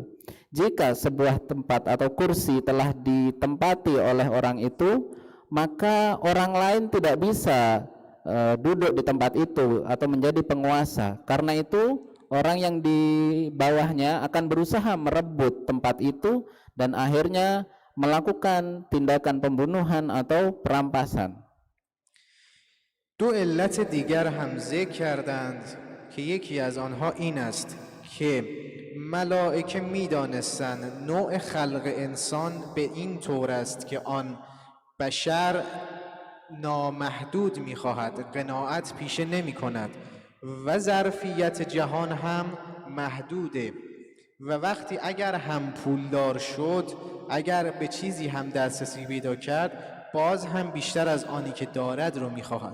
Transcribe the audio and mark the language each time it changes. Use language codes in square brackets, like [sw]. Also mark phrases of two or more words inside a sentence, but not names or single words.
[id] Jika sebuah tempat atau kursi telah ditempati oleh orang itu, maka orang lain tidak bisa duduk di tempat itu atau menjadi penguasa. Karena itu orang yang di bawahnya akan berusaha merebut tempat itu dan akhirnya melakukan tindakan pembunuhan atau perampasan. [fa] دو علت دیگر هم ذکر کردند که یکی از آنها این است که ملائکه می‌دانستند نوع خلق انسان به این طور است که آن بشر نامحدود می‌خواهد، قناعت پیشه نمی‌کند و ظرفیت جهان هم محدوده و وقتی اگر هم پولدار شد، اگر به چیزی هم دسترسی پیدا کرد، باز هم بیشتر از آنی که دارد رو میخواهد.